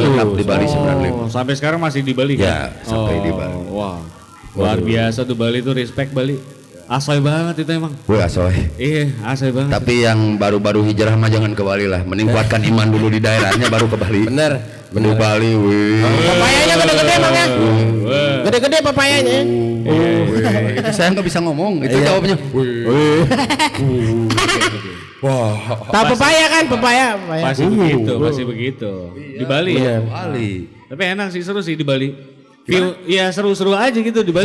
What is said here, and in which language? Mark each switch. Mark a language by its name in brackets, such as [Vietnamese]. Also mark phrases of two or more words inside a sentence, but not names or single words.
[Indonesian] Menetap di Bali Oh, 95. sampai sekarang masih di Bali Ya, kan? sampai di Bali. Wah. Luar biasa tuh Bali tuh, respect Bali. Asoy banget itu emang. Wih, asoy. Iya, asoy banget. Tapi yang baru-baru hijrah mah jangan ke Bali lah. Mending kuatkan iman dulu di daerahnya baru ke Bali. Bener. Di Bali, wih. Papayanya gede-gede Bang ya. Gede-gede papayanya. Itu saya nggak bisa ngomong. Itu jawabnya. Wah. Tahu papaya kan? Papaya. Pasti begitu, pasti begitu. Di Bali ya. Bali. Tapi enak sih, seru sih di Bali. View, ya seru-seru aja gitu di Bali.